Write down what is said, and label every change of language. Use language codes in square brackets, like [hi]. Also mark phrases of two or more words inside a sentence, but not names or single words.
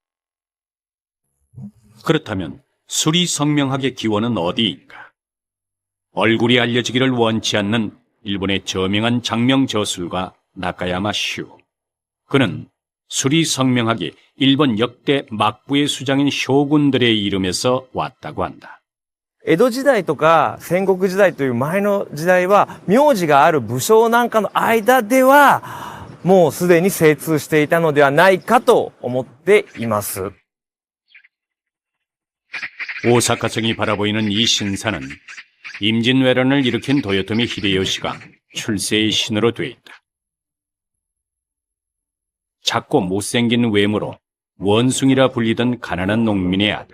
[ko] 그렇다면 수리성명학의 기원은 어디인가? 얼굴이 알려지기를 원치 않는 일본의 저명한 장명 저술가 나카야마 슈. 그는 수리성명학이 일본 역대 막부의 수장인 쇼군들의 이름에서 왔다고 한다. [ja] 江戸時代とか戦国時代という前の時代は名字がある武将なんかの間ではもうすでに精通していたのではないかと思っています。 [ko] 오사카성이 바라보이는 이 신사는 임진왜란을 일으킨 도요토미 히데요시가 출세의 신으로 돼 있다. 작고 못생긴 외모로 원숭이라 불리던 가난한 농민의 아들.